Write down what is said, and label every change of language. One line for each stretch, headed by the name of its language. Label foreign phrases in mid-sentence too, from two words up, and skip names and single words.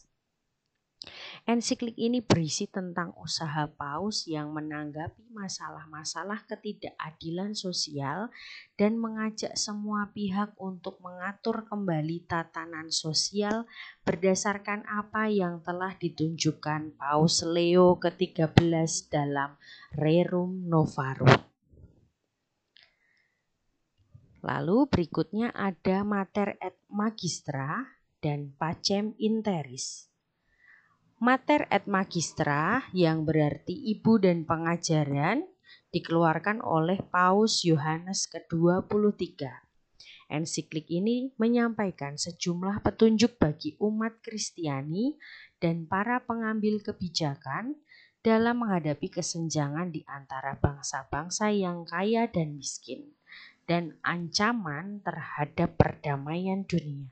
Indonesian: Ensiklik ini berisi tentang usaha Paus yang menanggapi masalah-masalah ketidakadilan sosial dan mengajak semua pihak untuk mengatur kembali tatanan sosial berdasarkan apa yang telah ditunjukkan Paus Leo ke-13 dalam Rerum Novarum. Lalu berikutnya ada Mater et Magistra dan Pacem in Terris. Mater et Magistra yang berarti ibu dan pengajaran dikeluarkan oleh Paus Yohanes ke-23. Ensiklik ini menyampaikan sejumlah petunjuk bagi umat Kristiani dan para pengambil kebijakan dalam menghadapi kesenjangan di antara bangsa-bangsa yang kaya dan miskin dan ancaman terhadap perdamaian dunia.